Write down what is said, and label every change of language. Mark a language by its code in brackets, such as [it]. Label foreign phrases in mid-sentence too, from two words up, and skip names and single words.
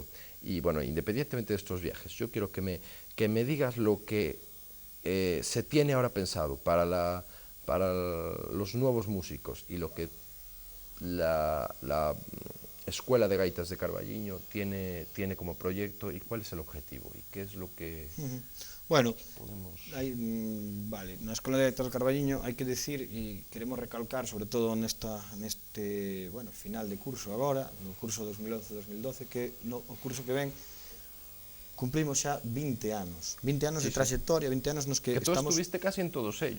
[es] Y bueno, independientemente de estos viajes, yo quiero que me digas lo que se tiene ahora pensado para los nuevos músicos y lo que la Escuela de Gaitas de Carballiño tiene como proyecto y cuál es el objetivo y qué es lo que Bueno, podemos... vale, [gl] na Escola de Gaitas de Carballiño hai que decir, e queremos recalcar, sobre todo neste final de curso agora, no curso 2011-2012, que o curso que ven cumplimos xa 20 anos. 20 anos de trayectoria, 20 anos nos que [es] tú [gl] estamos... [es] estuviste casi en todos ellos.